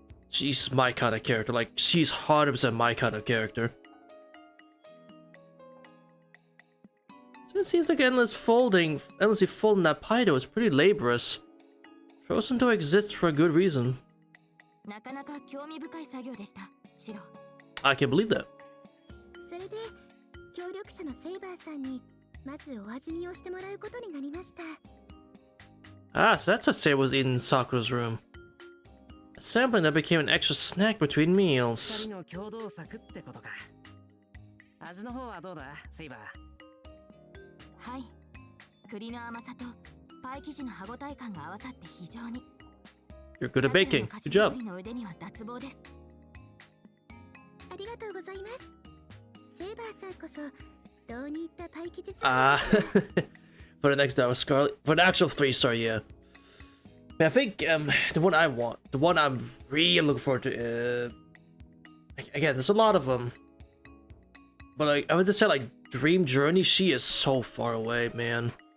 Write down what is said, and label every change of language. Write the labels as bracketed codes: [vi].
[en] She's my kind of character. Like, she's 100% my kind of character. So it seems like endlessly folding that pie dough is pretty laborious. Frozen dough exists for a good reason. [ja] なかなか興味深い作業でした、シロ。 [en] I can't believe that. [ja] それで協力者のセイバーさんにまずお味見をしてもらうことになりました。 [en] Ah, so that's what Sei was in Sakura's room. A sampling that became an extra snack between meals. [ja] 二人の共同作ってことか。味の方はどうだ、セイバー。はい。栗の甘さとパイ生地の歯ごたえ感が合わさって非常に。 [en] You're good at baking. Good job. [ja] の腕には脱帽です。ありがとうございます。セイバーさんこそどうにいったパイ生地。 [en] Ah, for the next hour, Scarlet. For the actual 3-star, yeah. I think the one I want, the one I'm really looking forward to. Again, there's a lot of them, but like I would just say like Dream Journey. She is so far away, man.